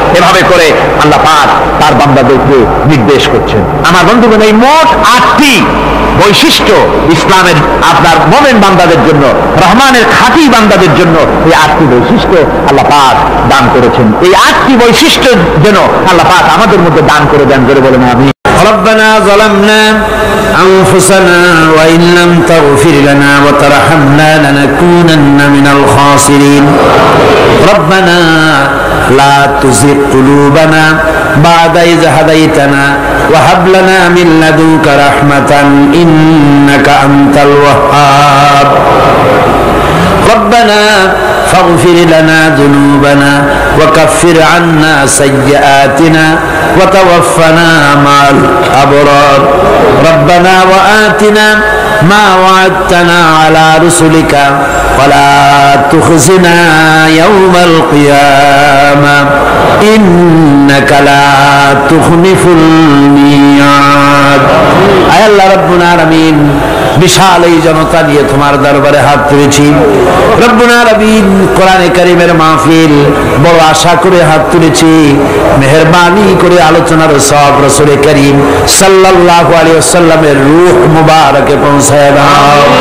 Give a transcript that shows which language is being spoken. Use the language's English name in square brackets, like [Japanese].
[Bangla] এভাবে করে আল্লাহ পাক তার বান্দাদেরকে নির্দেশ করছেন। আমার বন্ধুগণ, এই মোট 8টি বৈশিষ্ট্য ইসলামের আপনার মুমিন বান্দাদের জন্য, রহমানের খাঁটি বান্দাদের জন্য এই 8টি বৈশিষ্ট্য আল্লাহ পাক দান করেছেন। এই 8টি বৈশিষ্ট্য যেন আল্লাহ পাক আমাদের মধ্যে দান করে দেন, করে বলেন আমিন। [Arabic] ربنا ظلمنا أنفسنا وإن لم تغفر لنا وترحمنا لنكونن من الخاسرين ربنا لا تزغ قلوبنا بعد إذ هديتنا وهب لنا من لدنك رحمة إنك أنت الوهاب ربنا فاغفر لنا ذنوبنا وكفر عنا سيئاتنا وتوفنا مع الأبرار ربنا وآتنا ما وعدتنا على رسلك ولا تخزنا يوم القيامة إنك لا تخلف الميعاد أي الله رب العالمين [Bangla] বিশাল এই জনতা নিয়ে তোমার দরবারে হাত তুলেছি রব্বুল আলামিন। কোরআনে কারীমের মাহফিল বড় আশা করে হাত তুলেছি, মেহেরবানি করে আলোচনার সওয়াব রাসূল করিম সাল্লাল্লাহু আলাইহি ওয়াসাল্লামের রূহ মুবারকে পৌঁছায় দাও।